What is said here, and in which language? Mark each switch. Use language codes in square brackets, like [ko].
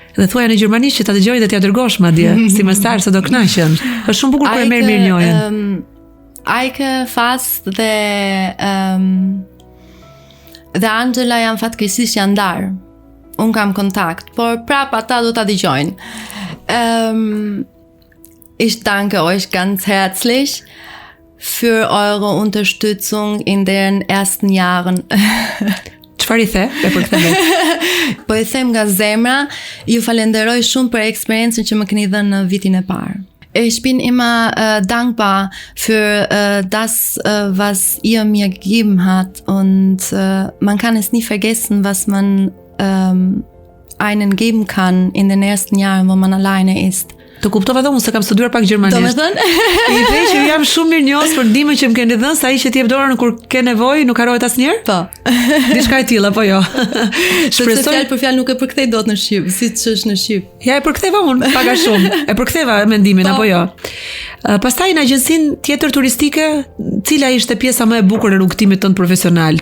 [sq] Dhe thuaja në gjermanisht që ta dëgjoj dhe t'ja dërgosh madje, si mesazh se do kënaqen. Është shumë bukur kur e merr mirë njërin. Ajke, Fast dhe Angela janë fatkeqësisht janë ndarë. Unë kam kontakt, por prap ata do ta dëgjojnë. [de] Ich danke euch ganz herzlich für eure Unterstützung in den ersten Jahren. [sq] Çfarë i the? E përkthej. Po i them nga zemra, ju falenderoj shumë për eksperiencën që më keni dhënë në vitin e parë. [de] Ich bin immer dankbar für das, was ihr mir gegeben habt und man kann es nie vergessen, was man einen geben kann in den ersten Jahren, wo man alleine ist. [sq] Të kuptova dhe unë se kam studiuar pak gjermanisht. Domethënë, I the që jam shumë mirënjohës për ndihmën që më keni dhënë, sa ai që ti jep dorën kur ke nevojë, nuk harrohet asnjëherë? po. Diçka e tillë apo jo? Sepse fjalë për fjalë nuk e përkthej dot në shqip, siç është në shqip. Ja, e përktheva unë pak a shumë. E përktheva mendimin apo jo? Pastaj në agjencinë tjetër turistike, cila ishte pjesa më e bukur e rrugtimit tënd profesional?